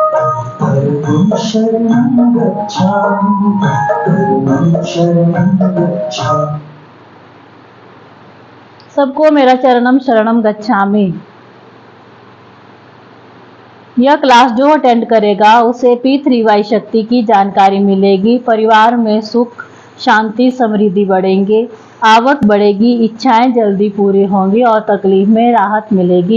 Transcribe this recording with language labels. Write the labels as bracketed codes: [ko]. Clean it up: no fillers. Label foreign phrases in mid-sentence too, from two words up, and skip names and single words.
[pi] परमं शरणं गच्छामि, परमं शरणं गच्छामि। [hi] सबको मेरा [pi] चरणम शरणम गच्छामि। [hi] यह क्लास जो अटेंड करेगा उसे P3Y शक्ति की जानकारी मिलेगी। परिवार में सुख शांति समृद्धि बढ़ेंगे, आवक बढ़ेगी, इच्छाएं जल्दी पूरी होंगी और तकलीफ में राहत मिलेगी।